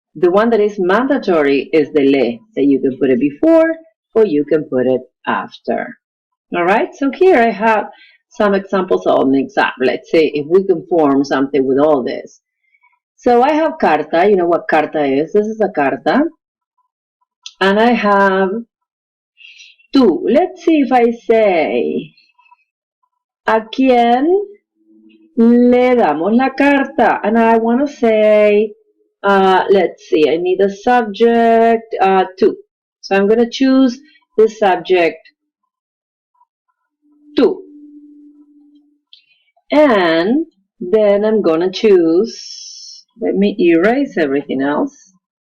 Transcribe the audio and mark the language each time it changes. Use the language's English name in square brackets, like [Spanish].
[English] The one that is mandatory is the le, that you can put it before or you can put it after. Alright, so here I have some examples all mixed up. Let's say if we can form something with all this. So I have carta, you know what carta is? This is a carta. And I have tú. [Spanish] Let's see if I say, ¿a quién le damos la carta? [English] And I want to say, let's see, I need a subject, tú. So I'm going to choose the subject tú. And then I'm going to choose, let me erase everything else.